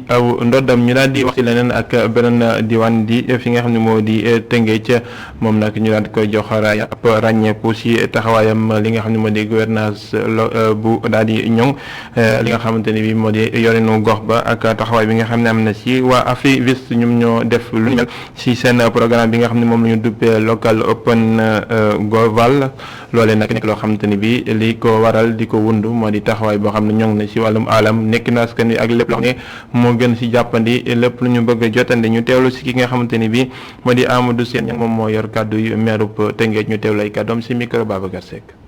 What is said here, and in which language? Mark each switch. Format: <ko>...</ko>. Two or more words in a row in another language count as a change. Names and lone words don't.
<wo>aw ndoddam ñu daal di wax ci leneen ak beneen diwaan di fi nga xam ne moo di Tëngéej moom nag ñu daal di koy jox ab ràññeeku si taxawaayam li nga xam ne moo di gouvernance bu daal di ñoŋ li nga xamante ni bi moo di yorinu gox ba ak taxawaay bi nga xam ne am na si waa Afriviste ñoom ñoo def lu ni mel si seen programme bi nga xam ne moom la ñu duppee</wo> <en>local open global</en> <wo>loolee nag nekk loo xamante ni bi li ko waral di ko wund moo di taxawaay boo xam ne ñoŋ na si wàllum alam nekk na askan wi ak lépp loo xam ne moo gën si jàppandi lépp lu ñu bëgg a jotandi ñu teewlu si ki nga xamante ni bi moo di Amadou Sène moom moo yor kàddu yu meerub Tëngéej ñu teewlu ay kàddoom si micro Babacar Seck.</wo>